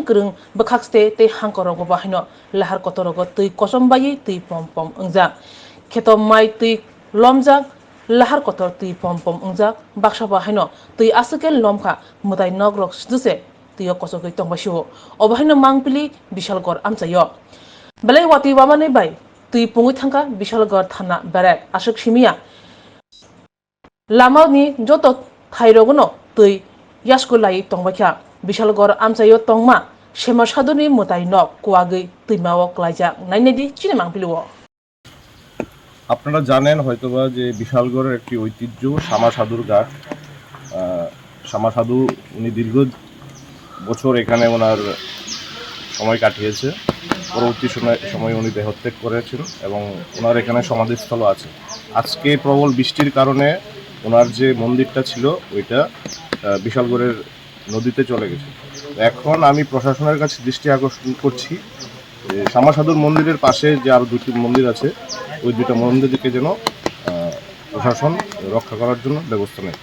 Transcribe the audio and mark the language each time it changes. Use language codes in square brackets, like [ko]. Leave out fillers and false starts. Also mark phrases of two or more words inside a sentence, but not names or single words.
[trp] bekhakste te hangkorogo bahino lahar kotorogo tui kosombayi tui pom ungjak Ketom mai tui lomjak lahar kotor tui pom ungjak baksa bahino tui asukel lomkha mutai nogrok sduse tui kosogoi tongbasio obahino mangpili Bishalgor amchayo Belai wati wamane bai tui pungui thangka Bishalgor thana barak asuk simia lama ni joto thairogono tui yaskulai tongbakha Bishalgor amchayo tongma Shema saduni mutai nok kuagei tuimao klaijak nainedi chinemangpiliwo [bn] আপনারা জানেন হয়তোবা যে বিশালগড়ের একটি ঐতিহ্য শামা সাধুর ঘাট শামা সাধু উনি দীর্ঘ বছর এখানে ওনার সময় কাটিয়েছে পরবর্তী সময় উনি দেহত্যাগ করেছেন এবং ওনার এখানে সমাধিস্থল আছে আজকে প্রবল বৃষ্টির কারণে ওনার যে মন্দিরটা ছিল ওইটা বিশালগড়ের নদীতে চলে গেছে এখন আমি প্রশাসনের কাছে দৃষ্টি আকর্ষণ করছি শামা সাধুর মন্দিরের পাশে যে আরো দুটি মন্দির আছে ওই দুটো মন্দিরকে যেন প্রশাসন রক্ষা করার জন্য ব্যবস্থা নেয়